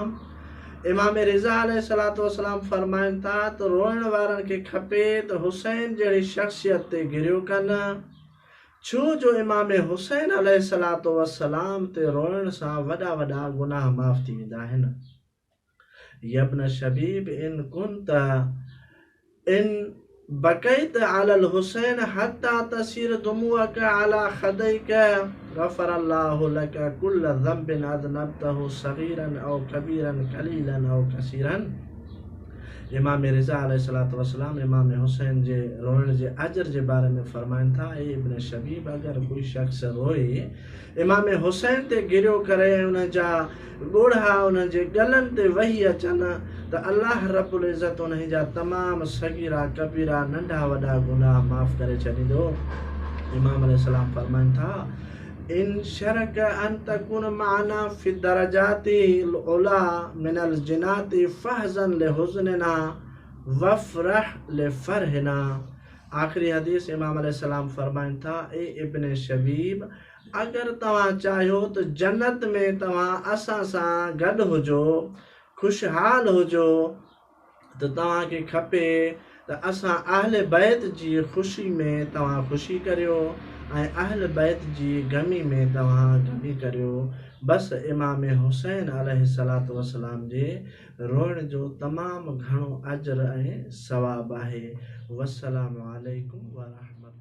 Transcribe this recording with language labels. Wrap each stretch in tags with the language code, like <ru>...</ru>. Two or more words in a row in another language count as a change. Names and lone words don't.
<sd>इमाम रिज़ा</sd> <ar>عليه الصلاة والسلام</ar> <sd>फरमाइनि था त रोइण वारनि खे खपे त हुसैन जहिड़ी शख़्सियत ते गिरियो कनि, छो जो इमाम हुसैन अलैहिस्सलातु वस्सलाम ते रोइण सां वॾा वॾा गुनाह माफ़ थी वेंदा आहिनि।</sd> <ar>يا ابن شبيب إن كنت إن بكيت على الحسين حتى تصير دموعك على خديك غفر الله لك كل ذنب أذنبته صغيرا أو كبيرا قليلا أو كثيرا.</ar> <sd>इमाम रिज़ा</sd> <ar>عليه الصلاة والسلام</ar> <sd>इमाम हुसैन जे रोइण जे अजर जे बारे में फरमाइनि था: ए इब्न शबीब, अगरि कोई शख़्स रोए इमाम हुसैन ते गिरियो करे, उन जा ॻोढ़ा उन जे गलनि ते वही अचनि, त अल्लाह</sd> <ar>رب العزة</ar> <sd>उन जा तमामु सगीरा कबीरा नंढा वॾा गुनाह माफ़ करे छॾींदो। इमाम अलैहिस्सलाम फरमाइनि था:</sd> <ar>إن سرك أن تكون معنا في الدرجات العلى من الجنان فاحزن لحزننا وافرح لفرحنا.</ar> <sd>आखिरी हदीस इमाम अलैहिस्सलाम फरमाइनि था, ए इब्न शबीब, अगर तव्हां चाहियो त जन्नत में तव्हां असां सां गॾु हुजो, खुशहाल हुजो, त तव्हांखे खपे त असां अहल बैत जी ख़ुशी में तव्हां ख़ुशी करियो ऐं अहल बैत जी गमी में तव्हां गमी करियो। बसि इमाम हुसैन</sd> <ar>عليه الصلاة والسلام</ar> <sd>जे रोइण जो तमामु घणो अजर ऐं सवाबु आहे।</sd> <ar>والسلام عليكم ورحمة الله.</ar>